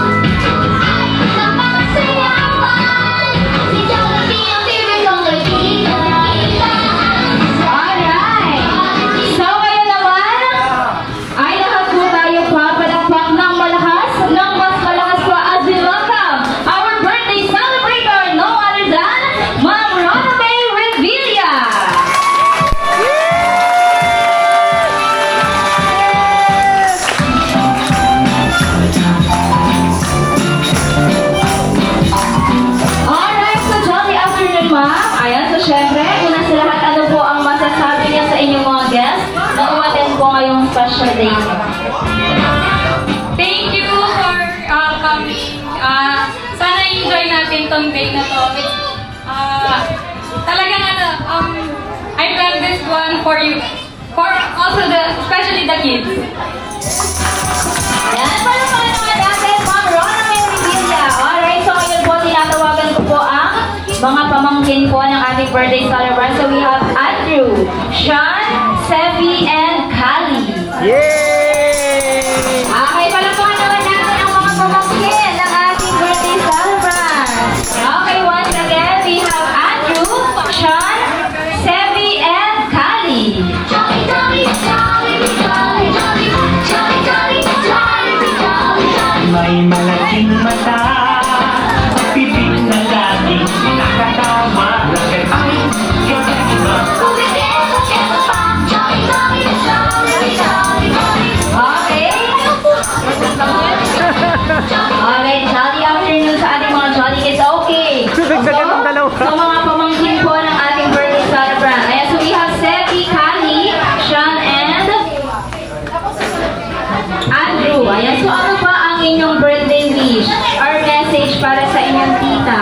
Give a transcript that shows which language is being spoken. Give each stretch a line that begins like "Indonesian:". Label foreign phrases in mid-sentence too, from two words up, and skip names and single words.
Filipino: Sa mga sayawan, si Jollibee ang favorite kong nakikita. Alright! So ngayon naman, ay lahat po tayo papalakpak ng malakas, ng mas malakas pa
English: as we welcome our birthday celebrator, no other than
Filipino: Ma'am Rona May Revilla!
English: Alright, so jolly afternoon, ma'am.
Filipino: Ayan, so syempre, una sa lahat, ano po ang masasabi niya sa inyong mga guests na umattend po ngayong
English: special day
Filipino: niyo?
English: Thank you for coming.
Filipino: Sana enjoy natin tong day na to.
English: Talagang I planned this one for you. For also especially the kids.
Filipino: Yan, para naman natin, Ma'am Rona May Revilla. Alright, so ngayon po, tinatawagan ko po ang mga pamangkin po ng ating
English: birthday celebrant. So we have Andrew, Sean, Sevi, and Kali. Yay!
Filipino: Okay, palakpakan naman natin ang mga pamangkin ng ating
English: birthday celebrant. Okay, once again, we have Andrew, Sean, Sevi, and Kali. Jolly, jolly, jolly, jolly, jolly, jolly, jolly, jolly, jolly, jolly.
Filipino: May malaking mata, pitik na laging nakatawa. Ay, kakaiba. Kumikita, kita pa.
English: Jolly, jolly, jolly, jolly, jolly. Okay? Alright, jolly afternoon
Filipino: sa ating mga
English: jolly kids. Okay.
Filipino: Dagdagan ng dalawa. So, mga pamangkin po ng ating
English: birthday celebrant.
Filipino: Ayan,
English: so we have Sevi, Kali, Sean, and Andrew.
Filipino: Ayan, so ano ba ang inyong
English: birthday wish or message
Filipino: para sa inyong tita?